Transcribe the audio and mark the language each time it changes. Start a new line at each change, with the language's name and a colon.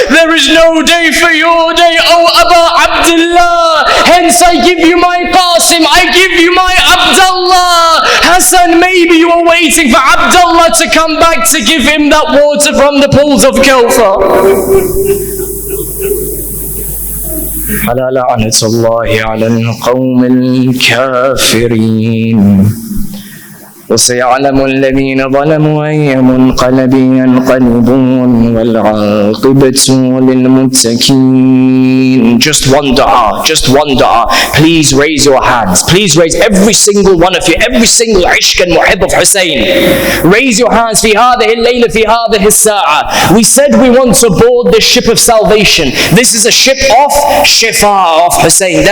English: There is no day for your day, oh Aba Abdullah. Hence I give you my Qasim, I give you my Abdullah. Hassan, maybe you are waiting for Abdullah to come back to give him that water from the pools of Kawthar.
Arabic: فلا لعنة الله على القوم الكافرين. وسيعلم الذين ظلموا أي منقلب ينقلبون والعاقبة للمتقين.
English: Just one dua, just one dua. Please raise your hands. Please raise, every single one of you, every single ishq and muhib of Hussein. Raise your hands.
Arabic: في هذه الليلة في هذه الساعة.
English: We said we want to board the ship of salvation. This is a ship of shifa, of Hussein.